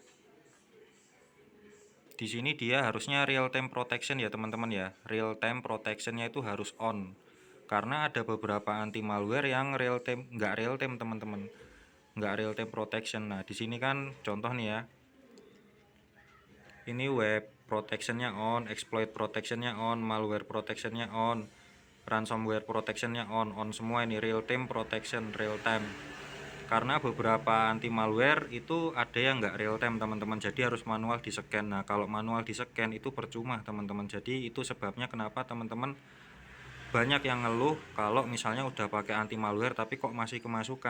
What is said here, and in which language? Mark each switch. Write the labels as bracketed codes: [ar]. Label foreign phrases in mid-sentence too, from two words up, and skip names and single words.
[id] Di sini dia harusnya [en] real time protection [id] ya teman-teman ya. [en] Real time protectionnya [id] itu harus on. Karena ada beberapa [en] anti malware [id] yang nggak [en] real time [id] teman-teman, nggak [en] real time protection. [id] Nah di sini kan contoh nih ya, ini [en] web protectionnya [id] on, [en] exploit protectionnya [id] on, [en] malware protectionnya [id] on, [en] ransomware protectionnya [id] on semua ini [en] real time protection, real time. [id] Karena beberapa [en] anti malware [id] itu ada yang nggak [en] real time [id] teman-teman, jadi harus manual di scan. Nah kalau manual di scan itu percuma teman-teman, jadi itu sebabnya kenapa teman-teman banyak yang ngeluh kalau misalnya udah pakai [en] anti malware [id] tapi kok masih kemasukan.